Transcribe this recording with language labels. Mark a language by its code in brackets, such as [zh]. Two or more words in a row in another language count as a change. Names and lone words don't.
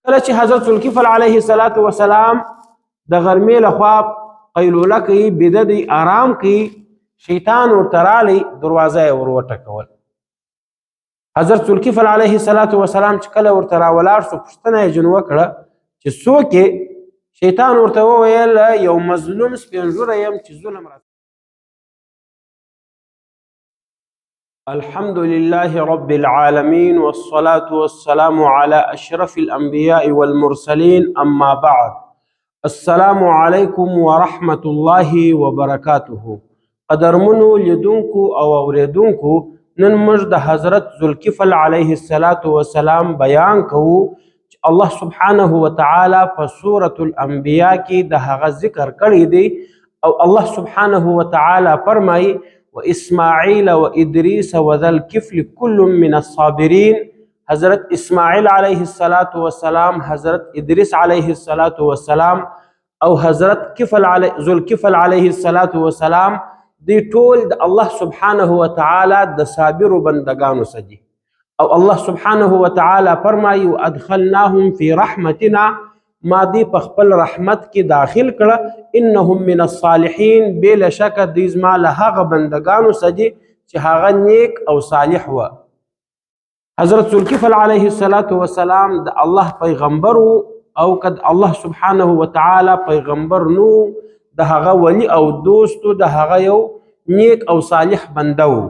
[ps] کله چې حضرت ذوالکفل علیه السلام د غرمې لخوا قیلوله کوي، بیده دی، آرام کوي، شیطان ورته رالی، دروازه یې ور وټکول. حضرت ذوالکفل علیه السلام چې کله ورته راولاړ شو، پوښتنه یې جن وکړه چې څوک یې؟ شیطان ورته وویل یو مظلوم سپین ږیری یم چې ظلم را. [ar] الحمد لله رب العالمين والصلاة والسلام على أشرف الأنبياء والمرسلين، أما بعد. السلام عليكم ورحمة الله وبركاته. [ps] قدرمنو لیدونکو او اوریدونکو، نن موږ د حضرت ذوالکفل علیه السلام بیان کوو چې الله سبحانه وتعالی په سورة الانبیاء کې د هغه ذکر کړی دی، او الله سبحانه وتعالی فرمایي [ar] وإسماعيل وإدريس وذا الكفل كل من الصابرين. [ps] حضرت اسماعیل علیه السلام، حضرت ادریس علیه السلام او حضرت ذوالکفل علیه السلام دی ټول د الله سبحانه وتعالی د صابرو بندگانو سدي. او الله سبحانه وتعالی فرمایي [ar] وادخلناهم في رحمتنا، [ps] ما دی په خپل رحمت کې داخل کړه، [ar] انهم من الصالحین، [ps] بلا شک دی زما له هغه بندگانو سدي چې هغه نیک او صالح و. حضرت ذوالکفل علیه السلام د الله پیغمبر او کد الله سبحانه وتعالی پیغمبر نو، د هغه ولی او دوستو، د هغه یو نیک او صالح بنده و.